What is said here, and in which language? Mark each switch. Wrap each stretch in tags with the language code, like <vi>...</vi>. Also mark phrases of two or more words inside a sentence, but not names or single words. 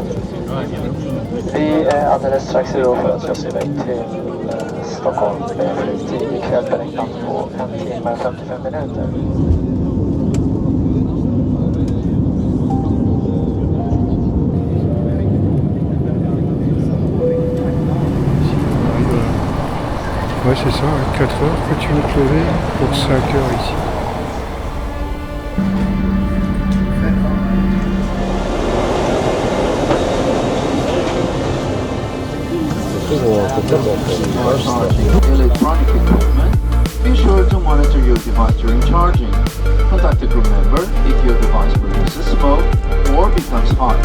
<sv>Vi är alldeles strax redo för att köra iväg till Stockholm med flygtid ikväll beräknat på 1 timme och 55 minuter.</sv> <fr>Ouais, c'est ça, à 4 heures que tu vas te lever pour 5 heures ici.</fr> <en>Electronic equipment. Be sure to monitor your device during charging. Contact the crew member if your device produces smoke or becomes hot.</en>